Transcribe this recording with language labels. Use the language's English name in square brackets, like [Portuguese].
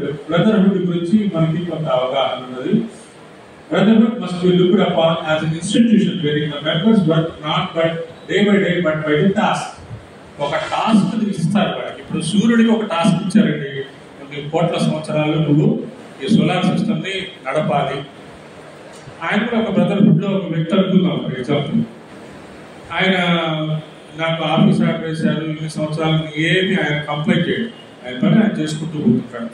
[Telugu] Brotherhood గురించి మనకి కొంత అవగాహన ఉన్నది. [English] Brotherhood must be looked upon as an institution wherein the members work not but day by day but by the task. [Telugu] ఒక task ఇస్తారు వాళ్ళకి. ఇప్పుడు సూర్యుడికి ఒక టాస్క్ ఇచ్చారండి, కొన్ని కోట్ల సంవత్సరాలు నువ్వు ఈ సోలార్ సిస్టమ్ ని నడపాలి. ఆయన కూడా ఒక బ్రదర్హుడ్ లో ఒక వ్యక్తి అనుకుందాం. ఫర్ ఎగ్జాంపుల్, ఆయన నాకు ఆఫీస్ ఆర్డర్ వేశారు, ఇన్ని సంవత్సరాలు ఏమి ఆయన కంప్లైంట్ చేయడు, ఆయన పని ఆయన చేసుకుంటూ పోతుంటాడు.